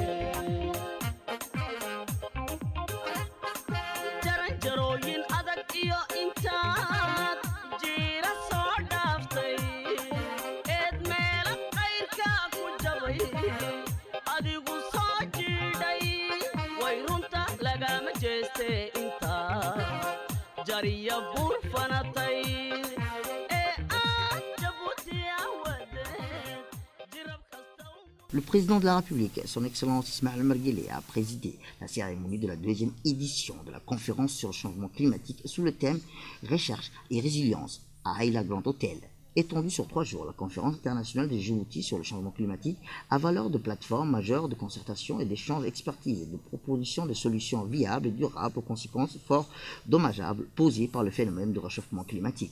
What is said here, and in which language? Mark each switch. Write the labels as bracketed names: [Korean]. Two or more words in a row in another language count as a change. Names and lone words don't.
[Somali] jaranjarooyin adag iyo intaad jiira soo dhaaftay eed meela qayrka ku jabay adigu soo jiidhay way runta lagama jeeste intaa jariya buur fanatay ee aad jabuuti awadeed jirab kasta [French] Le président de la République, son Excellence Ismaël Omar Guelleh, a présidé la cérémonie de la deuxième édition de la conférence sur le changement climatique sous le thème Recherche et résilience à Aïla Grand Hôtel. Étendue sur 3 jours, la conférence internationale de Djibouti sur le changement climatique a valeur de plateforme majeure de concertation et d'échange d'expertise et de proposition de solutions viables et durables aux conséquences fort dommageables posées par le phénomène de réchauffement climatique.